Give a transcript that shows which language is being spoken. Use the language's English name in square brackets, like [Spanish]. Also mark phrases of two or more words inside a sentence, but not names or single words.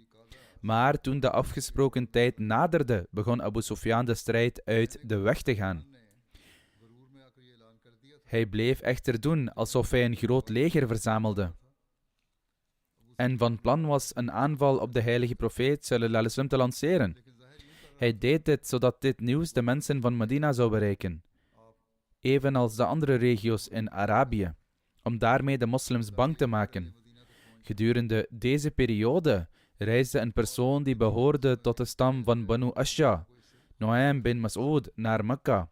[Dutch] Maar toen de afgesproken tijd naderde, begon Abu Sufyan de strijd uit de weg te gaan. Hij bleef echter doen alsof hij een groot leger verzamelde en van plan was een aanval op de heilige profeet [Arabic] صلى الله عليه وسلم [Dutch] te lanceren. Hij deed dit zodat dit nieuws de mensen van Medina zou bereiken, evenals de andere regio's in Arabië, om daarmee de moslims bang te maken. Gedurende deze periode reisde een persoon die behoorde tot de stam van Banu Ashja, Nu'aym bin Mas'ud, naar Mekka.